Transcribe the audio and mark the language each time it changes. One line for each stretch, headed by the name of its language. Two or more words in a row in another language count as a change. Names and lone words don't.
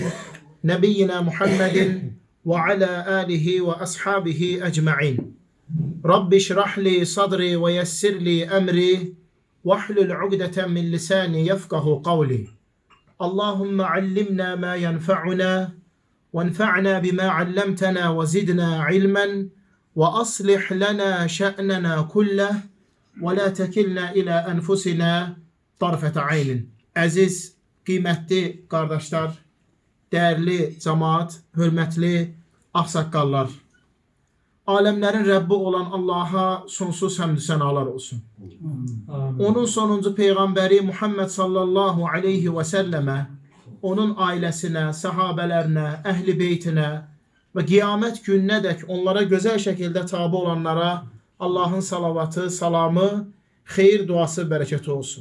Arabic: نبينا محمد وعلى آله وأصحابه أجمعين. رب اشرح لي صدري ويسر لي أمري. واحلل عقدة من لساني يفقهوا قولي. اللهم علمنا ما ينفعنا. وانفعنا بما علمتنا وزدنا علما. وأصلح لنا شأننا كله ولا تكلنا إلى أنفسنا طرفة عين.
Azerbaijani: Əziz, qiymətli qardaşlar, dəyərli cəmaat, hörmətli ağsaqqallar, aləmlərin Rəbbi olan Allaha sonsuz həmd sənalar olsun. Amin. Onun sonuncu Peyğəmbəri Muhammed
Arabic: صلى الله عليه وسلم,
Azerbaijani: onun ailəsinə, səhabələrinə, əhl-i beytinə və qiyamət gününədək onlara gözəl şəkildə tabi olanlara Allahın salavatı, salamı, xeyir duası, bərəkəti olsun.